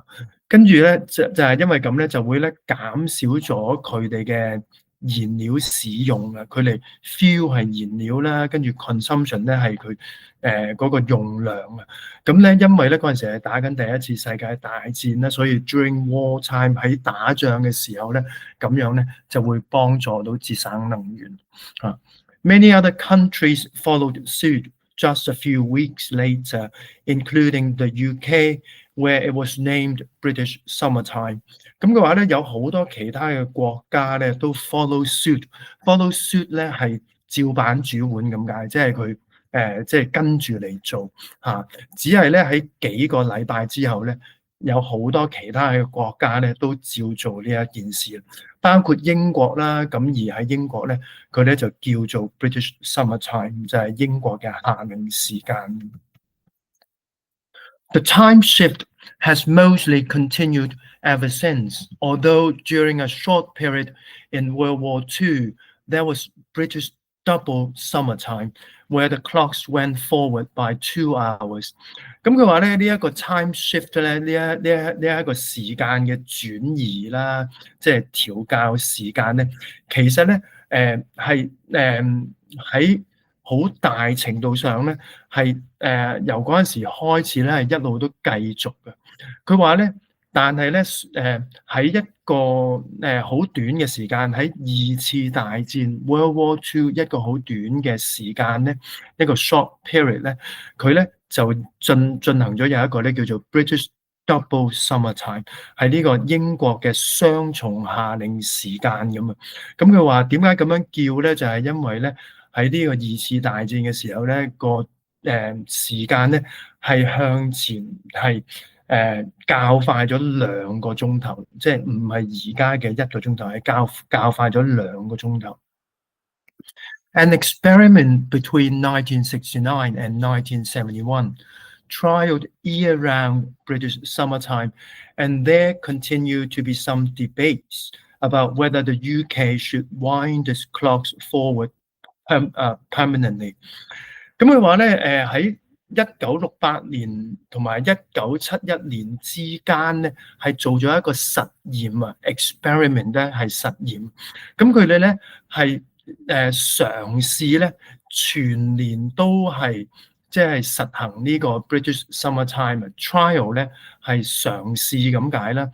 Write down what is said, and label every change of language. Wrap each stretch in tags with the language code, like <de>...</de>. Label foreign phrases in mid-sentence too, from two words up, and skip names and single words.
<yue>跟住咧就係因為咁咧，就會咧減少咗佢哋嘅燃料使用啊。佢哋 fuel 係燃料啦，跟住 consumption 咧係佢嗰個用量啊。咁咧因為咧嗰陣時係打緊第一次世界大戰啦，所以</yue> <en>during war time</en> <yue>喺打仗嘅時候咧，咁樣咧就會幫助到節省能源啊。</yue> <en>Many other countries followed suit just a few weeks later, including the UK, where it was named British Summertime。</en> <yue>咁嘅話咧，有好多其他嘅國家咧都</yue> <en>follow suit， follow suit</en> <yue>咧係照板煮碗咁解，即係佢即係跟住嚟做嚇。只係咧喺幾個禮拜之後咧，有好多其他嘅國家咧都照做呢一件事，包括英國啦。咁而喺英國咧，佢咧就叫做</yue> <en>British Summertime，</en> <yue>就係英國嘅夏令時間。</yue> <en>The time shift has mostly continued ever since, although during a short period in World War II, there was British double summertime, where the clocks went forward by 2 hours。</en> <yue>咁佢話咧，呢一個</yue> <en>time shift</en> <yue>咧，呢一個時間嘅轉移啦，即係調校時間咧，其實咧，係喺好大程度上咧，係由嗰陣時開始咧，係一路都繼續嘅。佢話咧，但係咧，喺一個好短嘅時間，喺二次大戰</yue> <en>World War II</en> <yue>一個好短嘅時間咧，一個</yue> <en>short period</en> <yue>咧，佢咧就進行咗有一個咧叫做</yue> <en>British double summertime，</en> <yue>係呢個英國嘅雙重夏令時間咁啊。咁佢話點解咁樣叫咧？就係因為咧喺呢個二次大戰嘅時候咧，個時間咧係向前係較快咗2個鐘頭，</yue> <en>即係唔係而家嘅1個鐘頭，係較快咗2個鐘頭。An experiment between 1969 and 1971 trialed year-round British summertime, and there continue to be some debates about whether the UK should wind its clocks forward permanently。</en> <yue>咁佢話咧，喺1968年同埋1971年之間咧，係做咗一個實驗啊 ，experiment 咧係實驗。咁佢哋咧係嘗試咧全年都係即係實行呢個</yue> <en>British Summertime trial</en> <yue>咧係嘗試咁解啦。</yue>